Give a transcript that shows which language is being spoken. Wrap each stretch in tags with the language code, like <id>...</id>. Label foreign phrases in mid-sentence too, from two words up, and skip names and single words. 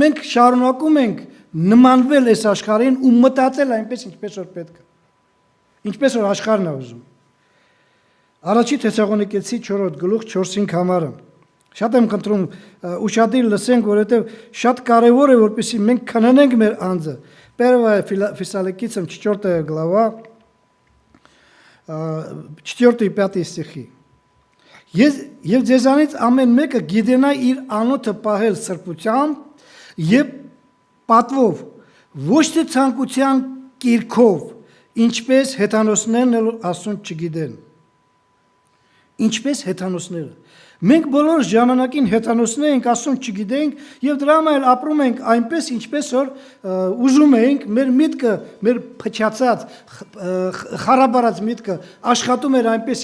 <hy>մենք շարունակում ենք նմանվել այս աշխարհին ու մտածել այնպես, ինչպես որ պետք է։ Ինչպես որ աշխարհն է ուզում։ Առաջի Թեսաղոնիկեցի 4 գլուխ 4-5 համարը։ Շատ եմ խնդրում ուշադիր լսենք, որովհետև շատ կարևոր է, որպեսզի մենք քննենք մեր անձը։</hy> <ru>1 Фессалоникийцам 4 глава 4 и 5 стихи.</ru> <hy>Եվ ձեզանից ամեն մեկը գիտենա իր անոթը պահել սրբությամբ եւ պատվով, ոչ թե ցանկության կիրքով, ինչպես հեթանոսներն ասում չգիտեն։ Ինչպես հեթանոսները։ Մենք բոլոր ժամանակին հեթանոսներ ենք, ասում չգիտենք եւ դրա համար ապրում ենք այնպես, ինչպես որ ուզում ենք, մեր միտքը, մեր փչացած, խարաբարած միտքը աշխատում էր այնպես,</hy>